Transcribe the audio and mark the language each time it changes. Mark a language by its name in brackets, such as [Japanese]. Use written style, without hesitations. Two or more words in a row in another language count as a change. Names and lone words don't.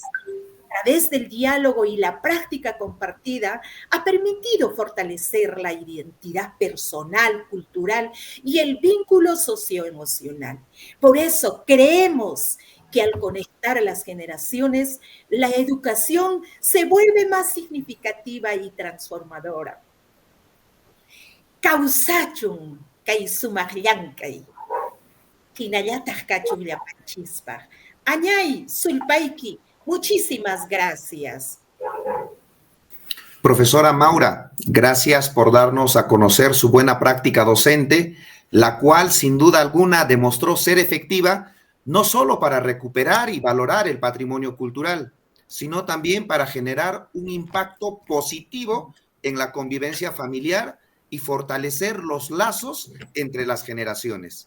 [Spanish] A través del diálogo y la práctica compartida, ha permitido fortalecer la identidad personal, cultural y el vínculo socioemocional. Por eso creemos que al conectar a las generaciones, la educación se vuelve más significativa y transformadora. [Quechua] Causachun, kaisumagliankay. Añay, Sulpaiki, [Spanish] muchísimas gracias. Profesora Maura, gracias por darnos a conocer su buena práctica docente, la cual sin duda alguna demostró ser efectiva no solo para recuperar y valorar el patrimonio cultural, sino también para generar un impacto positivo en la convivencia familiar y fortalecer los lazos entre las generaciones.